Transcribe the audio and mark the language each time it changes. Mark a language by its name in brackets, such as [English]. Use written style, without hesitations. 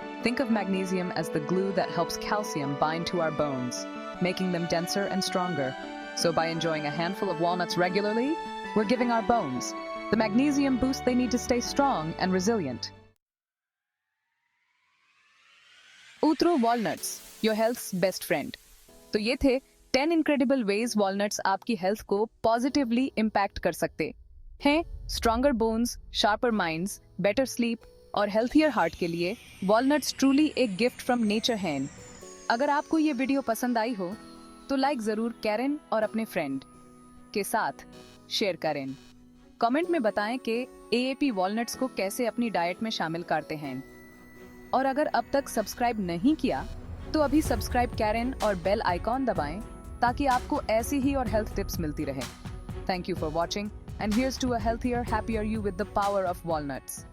[English] Think of magnesium as the glue that helps calcium bind to our bones, making them denser and stronger. So by enjoying a handful of walnuts regularly, we're giving our bones the magnesium boost they need to stay strong and resilient. Utro walnuts, your health's best friend. [Hindi] तो ये थे 10 [English] incredible ways walnuts [Hindi] आपकी health को [English] positively impact [Hindi] कर सकते हैं. [English] Stronger bones, sharper minds, better sleep और healthier heart के लिए walnuts truly एक gift from nature हैं. [Hindi] अगर आपको ये वीडियो पसंद आई हो तो लाइक जरूर करें और अपने फ्रेंड के साथ शेयर करें. कमेंट में बताएं कि AAP walnuts को कैसे अपनी डाइट में शामिल करते हैं. और अगर अब तक सब्सक्राइब नहीं किया तो अभी सब्सक्राइब करें और बेल आइकॉन दबाएं ताकि आपको ऐसी ही और हेल्थ टिप्स मिलती रहे. [English] Thank you for watching and here's to a healthier, happier you with the power of walnuts.